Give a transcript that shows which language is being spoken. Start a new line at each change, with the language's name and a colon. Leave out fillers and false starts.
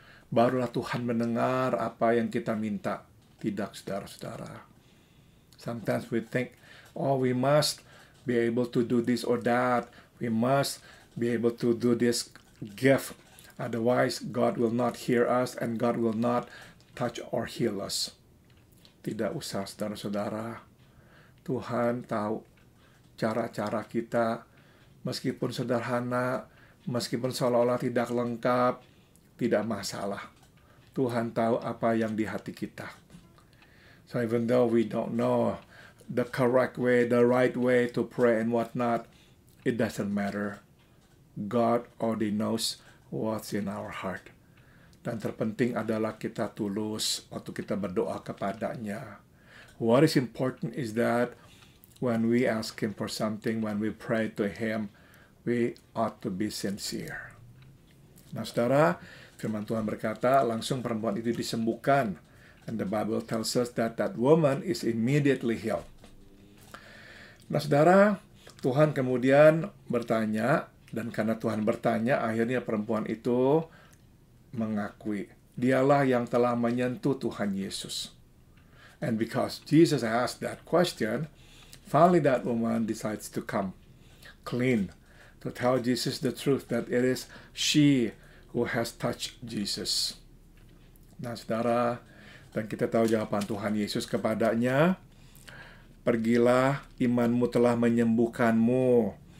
Indonesian: Barulah Tuhan mendengar apa yang kita minta. Tidak, saudara-saudara.
English: Sometimes we think, we must be able to do this or that. We must be able to do this gift. Otherwise, God will not hear us and God will not touch or heal us.
Indonesian: Tidak usah, saudara-saudara. Tuhan tahu cara-cara kita, meskipun sederhana, meskipun seolah-olah tidak lengkap, tidak masalah. Tuhan tahu apa yang di hati kita.
English: So even though we don't know the correct way, the right way to pray and whatnot, it doesn't matter. God already knows what's in our heart.
Indonesian: Dan terpenting adalah kita tulus waktu kita berdoa kepadanya.
English: What is important is that when we ask Him for something, when we pray to Him, we ought to be sincere.
Indonesian: Nah, saudara, firman Tuhan berkata, langsung perempuan itu disembuhkan.
English: And the Bible tells us that that woman is immediately healed.
Indonesian: Nah, saudara, Tuhan kemudian bertanya, dan karena Tuhan bertanya, akhirnya perempuan itu mengakui, dialah yang telah menyentuh Tuhan Yesus.
English: And because Jesus asked that question, finally that woman decides to come clean, to tell Jesus the truth that it is she who has touched Jesus.
Indonesian: Nah, saudara, dan kita tahu jawaban Tuhan Yesus kepadanya, pergilah, imanmu telah menyembuhkanmu.